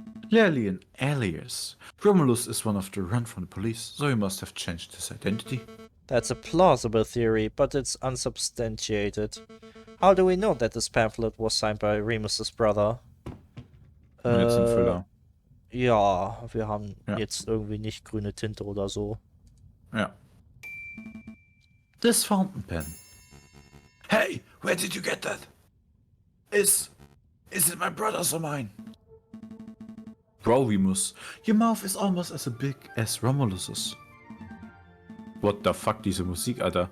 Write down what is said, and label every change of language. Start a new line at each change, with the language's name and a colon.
English: Clearly an alias. Romulus is one of the run from the police, so he must have changed his identity. That's a plausible theory, but it's unsubstantiated. How do we know that this pamphlet was signed by Remus's brother?
German: Und jetzt ein Füller. Ja, wir haben Ja. jetzt irgendwie nicht grüne Tinte oder so.
English: Ja. This fountain pen. Hey, where did you get that? Is it my brother's or mine? Bro, Remus, your mouth is almost as big as Romulus's. What the fuck,
German: diese Musik, Alter?